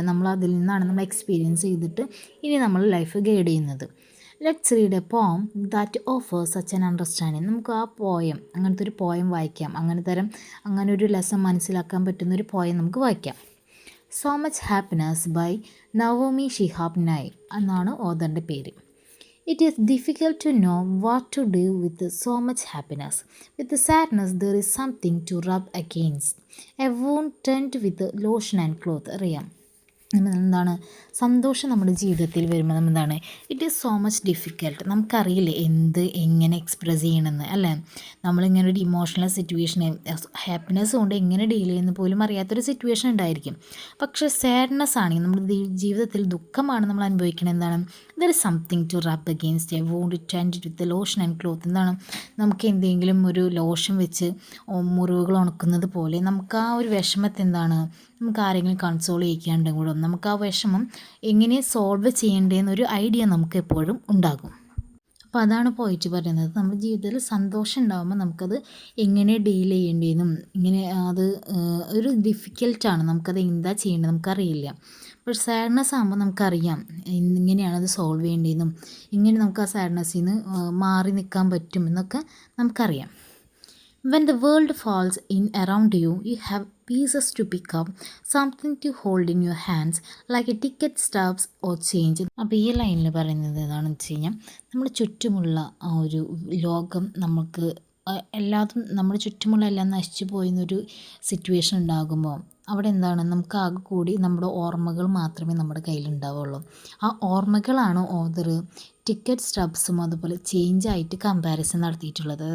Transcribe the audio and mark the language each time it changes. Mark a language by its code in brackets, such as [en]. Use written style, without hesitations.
[ml] നമ്മൾ അതിൽ നിന്നാണ് നമ്മൾ എക്സ്പീരിയൻസ് ചെയ്തിട്ട് ഇനി നമ്മൾ ലൈഫ് ഗൈഡ് ചെയ്യുന്നത്. [en] Let's read a poem that offers such an understanding. [ml] നമുക്ക് ആ പോയം, അങ്ങനത്തെ ഒരു പോയം വായിക്കാം. അങ്ങനെ ഒരു ലെസൺ മനസ്സിലാക്കാൻ പറ്റുന്നൊരു പോയം നമുക്ക് വായിക്കാം. [en] so much happiness by Naomi Shihab Nye [ml] എന്നാണ് ഓഥറിൻ്റെ പേര്. [en] It is difficult to know what to do with so much happiness. With the sadness, there is something to rub against. A wound turned with lotion and cloth. [ml] അറിയാം എന്താണ് സന്തോഷം നമ്മുടെ ജീവിതത്തിൽ വരുമ്പോൾ എന്താണ് [en] It is so much difficult. [ml] നമുക്കറിയില്ലേ എങ്ങനെ express ചെയ്യണമെന്ന് അല്ലേ. നമ്മളിങ്ങനെ ഒരു ഇമോഷണൽ സിറ്റുവേഷൻ ഹാപ്പിനെസ് കൊണ്ട് എങ്ങനെ ഡീൽ ചെയ്യുന്ന പോലും അറിയാത്തൊരു സിറ്റുവേഷൻ ഉണ്ടായിരിക്കും. പക്ഷേ സാഡ്നെസ് ആണെങ്കിൽ നമ്മുടെ ജീവിതത്തിൽ ദുഃഖമാണ് നമ്മൾ അനുഭവിക്കുന്നത്. എന്താണ് [en] There is something to rub against a wound tend with lotion and cloth. [ml] എന്താണ് നമുക്ക് എന്തെങ്കിലും ഒരു ലോഷൻ വെച്ച് മുറിവുകൾ ഉണക്കുന്നത് പോലെ നമുക്ക് ആ ഒരു വിഷമത്തെ എന്താണ് നമുക്ക് ആരെങ്കിലും കൺസോൾ ചെയ്യിക്കാണ്ടും കൂടെ നമുക്ക് ആ വിഷമം എങ്ങനെ സോൾവ് ചെയ്യേണ്ടതെന്നൊരു ഐഡിയ നമുക്ക് എപ്പോഴും ഉണ്ടാകും. അപ്പോൾ അതാണ് പോയിട്ട് പറയുന്നത്. നമ്മുടെ ജീവിതത്തിൽ സന്തോഷം ഉണ്ടാകുമ്പോൾ നമുക്കത് എങ്ങനെ ഡീൽ ചെയ്യേണ്ടതെന്നും ഇങ്ങനെ അത് ഒരു ഡിഫിക്കൽട്ടാണ്. നമുക്കത് എന്താ ചെയ്യേണ്ടത് നമുക്കറിയില്ല. പക്ഷേ സാഡ്നെസ് ആകുമ്പോൾ നമുക്കറിയാം ഇങ്ങനെയാണ് അത് സോൾവ് ചെയ്യേണ്ടതെന്നും ഇങ്ങനെ നമുക്ക് ആ സാഡ്നെസ്സിൽ നിന്ന് മാറി നിൽക്കാൻ പറ്റും എന്നൊക്കെ നമുക്കറിയാം. [en] When the world falls in around you, you have pieces to pick up, something to hold in your hands, like a ticket stubs or change. [ml] അപ്പോൾ ഈ ലൈനിൽ പറയുന്നത് എന്താണെന്ന് വെച്ച് കഴിഞ്ഞാൽ നമ്മുടെ ചുറ്റുമുള്ള ആ ഒരു ലോകം നമുക്ക് എല്ലാതും നമ്മുടെ ചുറ്റുമുള്ള എല്ലാം നശിച്ചു പോയെന്നൊരു സിറ്റുവേഷൻ ഉണ്ടാകുമ്പോൾ അവിടെ എന്താണ് നമുക്ക് ആകെ കൂടി നമ്മുടെ ഓർമ്മകൾ മാത്രമേ നമ്മുടെ കയ്യിലുണ്ടാവുള്ളൂ. ആ ഓർമ്മകളാണ് ഓഥർ ടിക്കറ്റ് സ്റ്റബ്സും അതുപോലെ ചേഞ്ചായിട്ട് കമ്പാരിസൺ നടത്തിയിട്ടുള്ളത്.